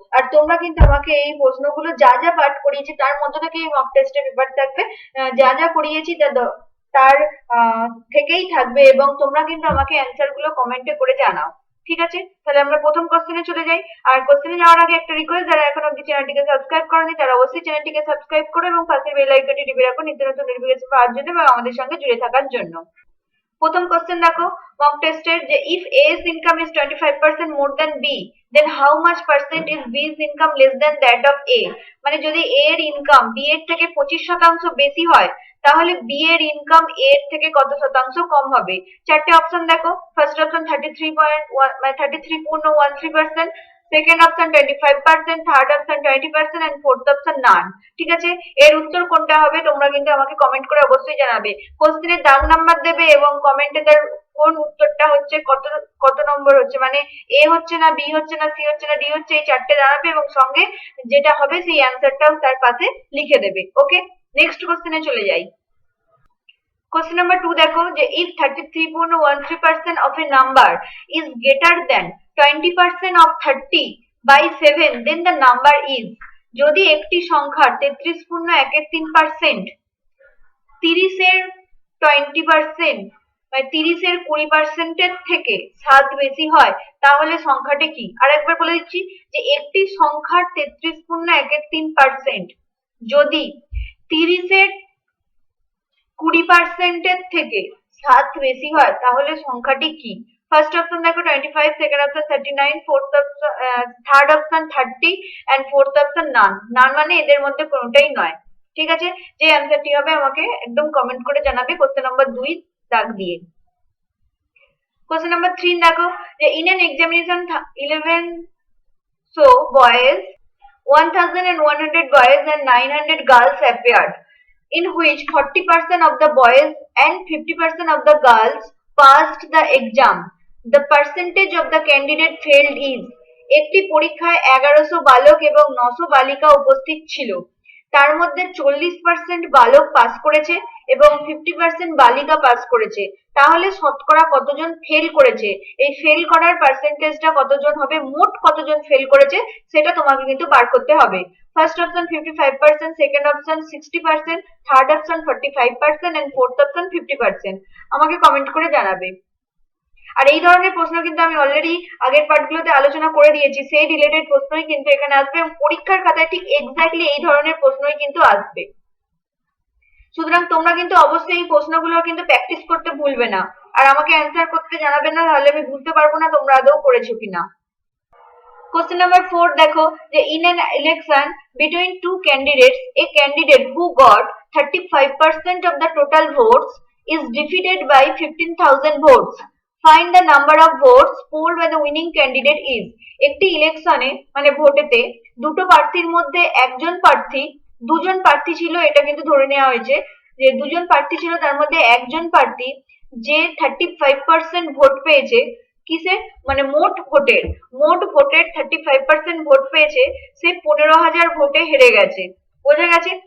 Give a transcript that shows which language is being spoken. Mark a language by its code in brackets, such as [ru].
[bn] আর তোমরা কিন্তু আমাকে এই প্রশ্নগুলো যা যা পাঠ করিয়েছি তার মধ্যে থেকে এই মক টেস্টের পেপার থাকবে, যা যা করিয়েছি তার থেকেই থাকবে, এবং তোমরা কিন্তু আমাকে অ্যান্সার গুলো কমেন্টে করে জানাও। ঠিক আছে, তাহলে আমরা প্রথম কোশ্চেনে চলে যাই। আর কোশ্চেনে যাওয়ার আগে একটা রিকোয়েস্ট, যারা এখন অব্দি চ্যানেলটিকে সাবস্ক্রাইব করেনি তারা অবশ্যই চ্যানেলটিকে সাবস্ক্রাইব করো এবং পাশের বেল আইকনটি টিপে রাখো নিত্য নতুন নোটিফিকেশন পাওয়ার জন্য এবং আমাদের সঙ্গে জুড়ে থাকার জন্য। প্রথম কোশ্চেন দেখো মক টেস্টের, যে [en] If A's income is 25% more than B, then how much percent is B's income less than that of A? [bn] মানে যদি A এর ইনকাম B এর থেকে 25% বেশি হয়, তাহলে B এর ইনকাম A এর থেকে কত শতাংশ কম হবে? চারটে অপশন দেখো। ফার্স্ট অপশন 33.1 মানে 33.13%, second option 25%, third option 20% and fourth option নান। ঠিক আছে, এর উত্তর কোনটা হবে তোমরা কিন্তু আমাকে কমেন্ট করে অবশ্যই জানাবে। কোশ্চেনের দাগ নাম্বার দেবে এবং কমেন্টে তার কোন উত্তরটা হচ্ছে, কত কত নম্বর হচ্ছে, মানে এ হচ্ছে না, বি হচ্ছে না, সি হচ্ছে না, ডি হচ্ছে, এই চারটে জানাবে এবং সঙ্গে যেটা হবে সেই অ্যান্সারটাও তার পাশে লিখে দেবে। ওকে, নেক্সট কোশ্চেনে চলে যাই। [en] Question number 2 [bn] দেখো, যে [en] if 33.13% of a number is greater than 20% of 30 by 7, then the number is। [bn] যদি একটি সংখ্যার 33.13% 30-এর 20% [en] মানে 30-এর 20%-এর থেকে [bn] 7 বেশি হয়, তাহলে সংখ্যাটি কি? আর একবার বলে দিচ্ছি, যে একটি সংখ্যার 33.13% যদি 30-এর 20%-এর থেকে 7 বেশি হয়, তাহলে সংখ্যাটি কি? ফার্স্ট অপশন দেখো 25, second option 39, fourth option third option 30 and fourth option নান। নান মানে এদের মধ্যে কোনোটাই নয়। ঠিক আছে, যে অ্যান্সারটি হবে আমাকে একদম কমেন্ট করে জানাবে কোশ্চেন নাম্বার 2 দাগ দিয়ে। [en] question number 3 [bn] দেখো, যে [en] In an examination 11 boys, 1100 boys and 900 girls appeared, in which 40% of the boys and 50% of the girls passed the exam. The percentage of the candidate failed is। [bn] একটি পরীক্ষায় 1100 বালক এবং 900 বালিকা উপস্থিত ছিল, তার মধ্যে 40% বালক পাস করেছে এবং 50% বালিকা পাস করেছে, তাহলে শতকরা কতজন ফেল করেছে? এই ফেল করার পার্সেন্টেজটা কতজন হবে, মোট কতজন ফেল করেছে সেটা তোমাকে কিন্তু বার করতে হবে। First option 55%, second option 60%, third option 45% and fourth option 50%। আমাকে কমেন্ট করে জানাবে। আর এই ধরনের প্রশ্ন কিন্তু আমি অলরেডি আগের পার্টগুলোতে আলোচনা করে দিয়েছি, সেই রিলেটেড প্রশ্নই কিন্তু এখানে আসবে এবং পরীক্ষার খাতায় ঠিক এক্স্যাক্টলি এই ধরনের প্রশ্নই কিন্তু আসবে। সুতরাং তোমরা কিন্তু অবশ্যই এই প্রশ্নগুলো কিন্তু প্র্যাকটিস করতে ভুলবে না, আর আমাকে অ্যান্সার করতে জানাবে না, তাহলে আমি বুঝতে পারবো না তোমরা আদৌ করেছো কিনা। [en] Question number 4 [bn] দেখো, যে [en] in an election between two candidates, a candidate who got 35% of the total votes is defeated by 15,000 votes. Find the number of votes polled by the winning candidate is। [bn] একটি ইলেকশনে মানে ভোটেতে দুটো প্রার্থীর মধ্যে দুজন প্রার্থী ছিল, এটা কিন্তু ধরে নেওয়া হয়েছে যে দুজন প্রার্থী ছিল, তার মধ্যে একজন প্রার্থী যে 35% ভোট পেয়েছে, কিসে মানে মোট ভোটের 35% ভোট পেয়েছে, সে 15,000 ভোটে হেরে গেছে। বোঝা গেছে?